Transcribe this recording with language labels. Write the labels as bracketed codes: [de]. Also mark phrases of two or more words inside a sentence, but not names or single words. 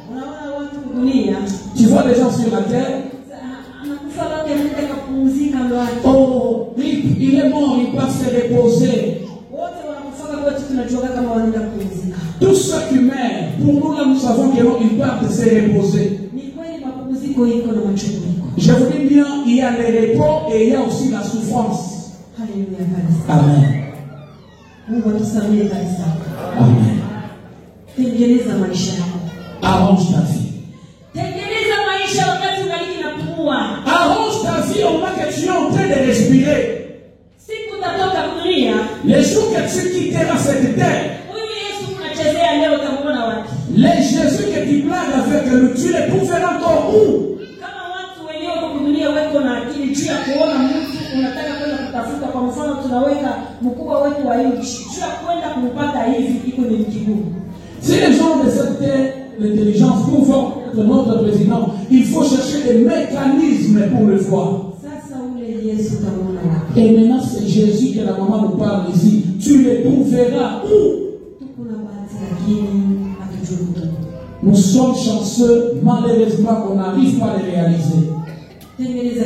[fr] Tu vois les gens sur la terre. Oh, il est mort, il va se reposer. Tous ceux qui meurent, pour nous là, nous savons qu'ils partent se reposer. Je vous dis bien, il y a le repos et il y a aussi la souffrance. [sw] Haleluya kanisa. Amen. Mungu atusamehe kanisa. Amen. Tengeneza maisha yako. [fr] Arrange ta vie. [sw] Tengeneza maisha wakati ungaliki napumua. [fr] Arrange ta vie au moment que tu es en train de respirer. [sw] Siku utatoka dunia. [fr] Les jours que tu quitteras cette terre. [sw] Huyu Yesu unachezea leo utamuona wapi? [fr] Les Jésus que tu blagues avec lui, tu les trouveras encore où? [sw] Kama watu wenyewe kwa dunia weko na akili juu ya kuona mtu unataka kwenda kutafuta, kwa mfano tunaweka mkubwa wetu wa nchi juu ya kwenda kumpata hivi, iko ni kigumu. [fr] Si les gens de cette terre, l'intelligence, pouvant être notre président, il faut chercher des mécanismes pour le voir. Et maintenant, c'est Jésus que la maman nous parle ici. Tu les trouveras où? Nous sommes chanceux, malheureusement, qu'on n'arrive pas à les réaliser.